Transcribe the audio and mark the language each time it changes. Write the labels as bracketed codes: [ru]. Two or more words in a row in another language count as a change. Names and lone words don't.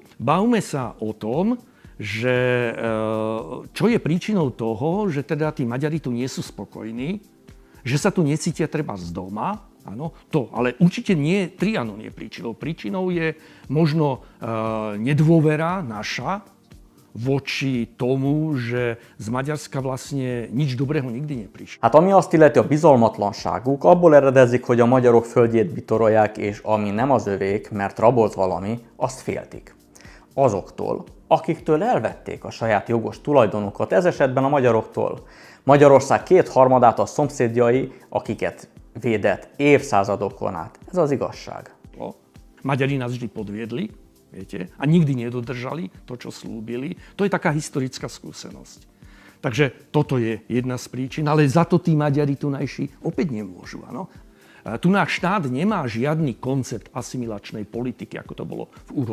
[sk] Bavme sa o tom, že čo je príčinou toho, že teda tí Maďari tu nie sú spokojní, že sa tu necítia treba z doma. Áno, ale určite nie Trianon je príčinou. Príčinou je možno nedôvera naša voči tomu, že z Maďarska vlastne nič dobrého nikdy neprišlo. [hu] Hát ami azt illeti, a bizalmatlanságuk abból eredezik, hogy a magyarok földjét bitorolják, és ami nem az övék, mert rabolt valami, azt féltik. Azoktól, akiktől elvették a saját jogos tulajdonukat, ez esetben a magyaroktól. Magyarország 2/3 a szomszédjai, akiket védett évszázadokon át. Ez az igazság. [sk] Maďari nás vždy podviedli, viete, a nikdy nedodržali to, čo slúbili. To je taká historická skúsenosť. Takže toto je jedna z príčin, ale za to tí Maďari tunajší opäť nemôžu. Áno? Tu náš štát nemá žiadny koncept asimilačnej politiky, ako to bolo v Uhorsku.